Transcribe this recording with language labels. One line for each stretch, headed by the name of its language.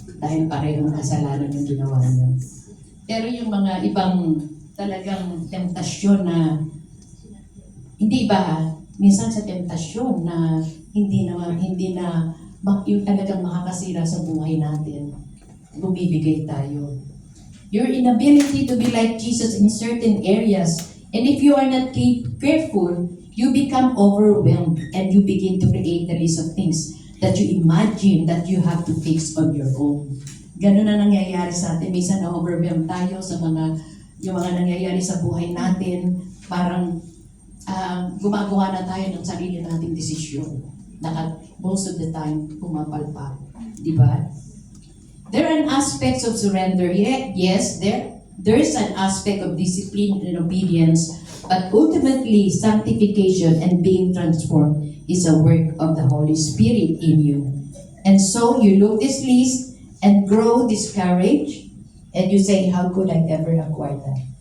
Filipino: Dahil parehong kasalanan yung ginawa niyo. Pero yung mga ibang talagang tentasyon na hindi ba minsan sa tentasyon na hindi na yung talagang makakasira sa buhay natin, bumibigay tayo.
English: Your inability to be like Jesus in certain areas, and if you are not careful, you become overwhelmed and you begin to create a list of things that you imagine that you have to fix on your own.
Filipino: Ganun na nangyayari sa atin. Minsan na-overwhelm tayo sa yung mga nangyayari sa buhay natin. Parang gumagawa na tayo ng sarili nating desisyon.
English: Most of the time,
Filipino: pumapalpak. Di ba?
English: There are aspects of surrender. Yes, there is an aspect of discipline and obedience, but ultimately, sanctification and being transformed is a work of the Holy Spirit in you. And so you look this list and grow discouraged, and you say, how could I ever acquire that?